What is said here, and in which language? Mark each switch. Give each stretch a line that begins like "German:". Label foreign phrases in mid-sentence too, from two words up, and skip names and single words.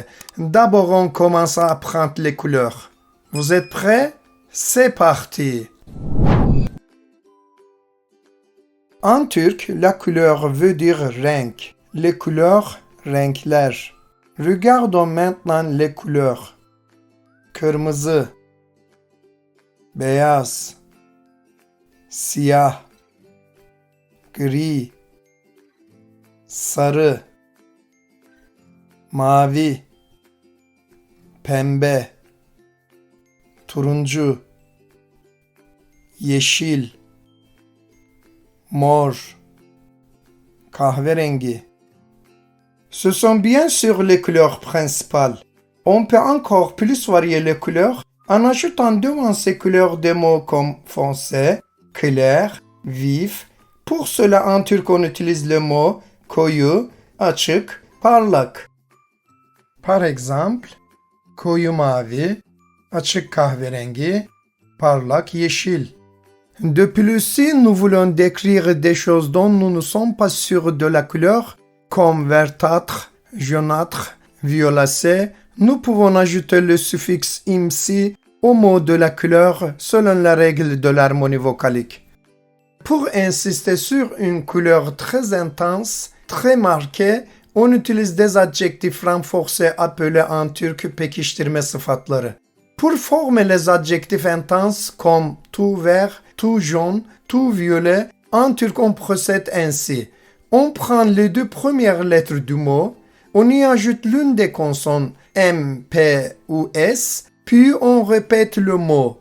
French: D'abord, on commence à apprendre les couleurs. Vous êtes prêts? C'est parti! En turc, la couleur veut dire renk. Les couleurs, renkler. Regardons maintenant les couleurs.
Turkish: Kırmızı, beyaz, siyah, gri, sarı, mavi, pembe, turuncu, yeşil, mor, kahverengi.
French: Ce sont bien sûr les couleurs principales. On peut encore plus varier les couleurs en ajoutant devant ces couleurs des mots comme foncé, clair, vif. Pour cela, en turc, on utilise le mot
Turkish: koyu, açık, parlak.
French: Par exemple,
Turkish: koyu mavi, açık kahverengi, parlak yeşil.
French: De plus, si nous voulons décrire des choses dont nous ne sommes pas sûrs de la couleur, comme verdâtre, jaunâtre, violacé, nous pouvons ajouter le suffixe imsi au mot de la couleur selon la règle de l'harmonie vocalique. Pour insister sur une couleur très intense, très marquée, on utilise des adjectifs renforcés appelés en turc
Turkish: pekiştirme sıfatları.
French: Pour former les adjectifs intenses comme tout vert, tout jaune, tout violet, en turc on procède ainsi. On prend les deux premières lettres du mot, on y ajoute l'une des consonnes M, P ou S, puis on répète le mot.